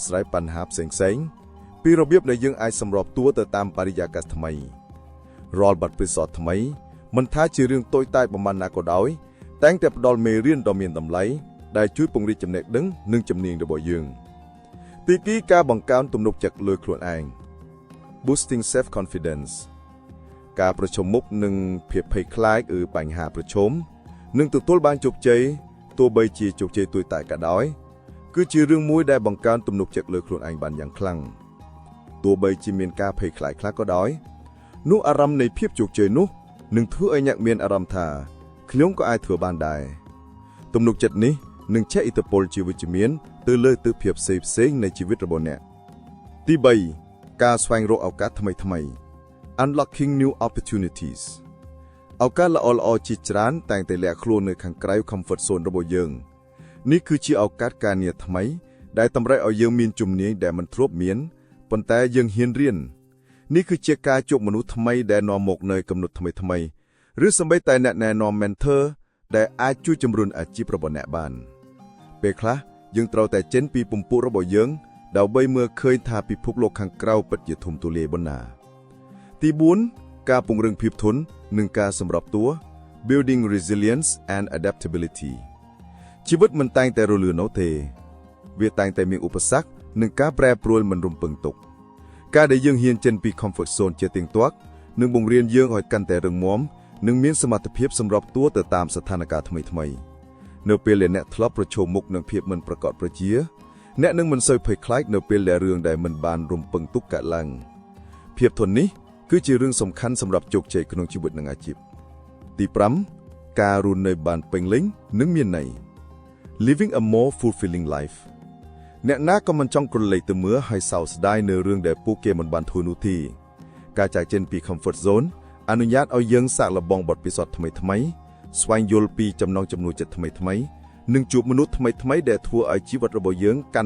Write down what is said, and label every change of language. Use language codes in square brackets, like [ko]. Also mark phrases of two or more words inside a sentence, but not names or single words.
[km] ស្រាយបញ្ហាផ្សេងៗពីរបៀបដែលយើងអាចសម្របខ្លួនទៅតាមបរិយាកាសថ្មីរាល់បទពិសោធន៍ថ្មីមិនថាជារឿងតូចតាចប៉ុន្មានណាក៏ដោយតែងតែផ្ដល់មេរៀនដ៏មានតម្លៃ ដែលជួយពង្រីកចំណេះដឹងនិងជំនាញរបស់យើងទី2ការបង្កើនទំនុកចិត្តលើខ្លួនឯង [en] boosting self confidence [km] ការប្រឈម មុខនឹងភាពភ័យខ្លាចឬបញ្ហាប្រឈមនិងទទួលបានជោគជ័យទោះបីជាជោគជ័យតូចតាចក៏ដោយគឺជារឿងមួយដែលបង្កើនទំនុកចិត្តលើខ្លួនឯងបានយ៉ាងខ្លាំងទោះបីជាមានការភ័យខ្លាចខ្លះក៏ដោយនោះអារម្មណ៍នៃភាពជោគជ័យនោះនឹងធ្វើឲ្យអ្នកមានអារម្មណ៍ថាខ្ញុំក៏អាចធ្វើបានដែរទំនុកចិត្តនេះនឹងជះឥទ្ធិពលជាវិជ្ជមានទៅលើទិដ្ឋភាពផ្សេងៗនៃជីវិតរបស់អ្នកទី 3ការស្វែងរកឱកាសថ្មីៗ [en] unlocking new opportunities [km] ឱកាសល្អៗជាច្រើនតែងតែលាក់ខ្លួននៅខាងក្រៅ [en] comfort zone [km] របស់យើងនេះគឺជាឱកាសការងារថ្មីដែលតម្រូវឲ្យយើងមានជំនាញដែលមិនធ្លាប់មានប៉ុន្តែយើងហ៊ានរៀននេះគឺជាការ ជួបមនុស្សថ្មីដែលនាំមកនូវគំនិតថ្មីៗឬសូម្បីតែអ្នកណែនាំ mentor ដែលអាចជួយជំរុញអាជីពរបស់អ្នកបានពេលខ្លះយើងត្រូវតែចេញពីពំពួករបស់យើងដើម្បីមើ លឃើញថាពិភពលោកខាងក្រៅពិតជាធំទូលាយប៉ុណ្ណាទី4ការពង្រឹងភាពធន់និងការសម្របខ្លួន [en] building resilience and adaptability [km] ជីវិតមិនតែង តែរលូននោះទេវាតែងតែមានឧបសគ្គនិងការប្រែប្រួលមិនរំពឹងទុកការដែលយើងហ៊ានចេញពី [en] comfort zone [km] ជាទៀងទាត់នឹងបង្រៀនយើងឲ្យកាន់តែរឹងមាំនិងមានសមត្ថភាពសម្របខ្លួនទៅតាមស្ថានភាពថ្មីៗនៅពេលដែលអ្នកធ្លាប់ប្រឈមមុខនឹងភាពមិនប្រកបប្រជាអ្នកនឹងមិនសូវភ័យខ្លាចនៅពេលដែលរឿងដែលមិនបានរំពឹងទុកកើតឡើងភាពធន់នេះគឺជារឿងសំខាន់សម្រាប់ជោគជ័យក្នុងជីវិតនិងអាជីពទី 5ការរស់នៅបានពេញលេញនិងមានន័យ [en] living a more fulfilling life [km] អ្នកណាក៏មិនចង់ក្រឡេកទៅមើលហើយសោកស្ដាយនៅរឿងដែលពួកគេមិនបានធ្វើនោះទេការចាកចេញពី [en] comfort zone [km] អ នុញ្ញាតឲ្យយើងសាកល្បងបទពិសោធន៍ថ្មីៗស្វែងយល់ពីចំណង់ចំណូលចិត្តថ្មីៗនិងជួបមនុស្សថ្មីៗដែលធ្វើឲ្យជីវិតរបស់យើងកាន់